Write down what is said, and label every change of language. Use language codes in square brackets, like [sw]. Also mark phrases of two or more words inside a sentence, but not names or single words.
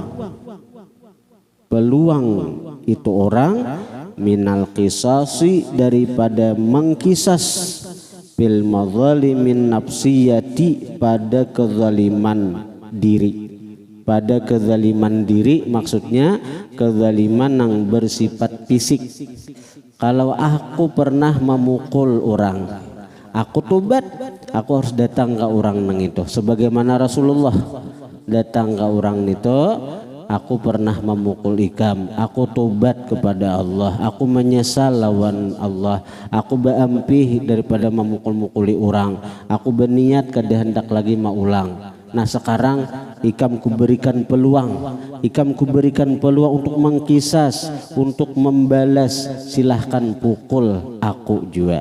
[id] itu orang [ar] من القصاص [id] daripada mengkisas [ar] بالمظالم النفسية [id] pada kezaliman diri maksudnya kezaliman yang bersifat fisik. Kalau aku pernah memukul orang, aku tobat, aku harus datang ke orang [bjn] nang itu [id] sebagaimana Rasulullah datang ke orang itu, aku pernah memukul ikam, aku tobat kepada Allah, [bjn] aku menyesal lawan Allah, aku berampih daripada memukul-mukuli orang, aku berniat kada hendak lagi mau ulang. [id] Nah sekarang ikam kuberikan peluang untuk mengkisas, untuk membalas, silahkan pukul aku juga.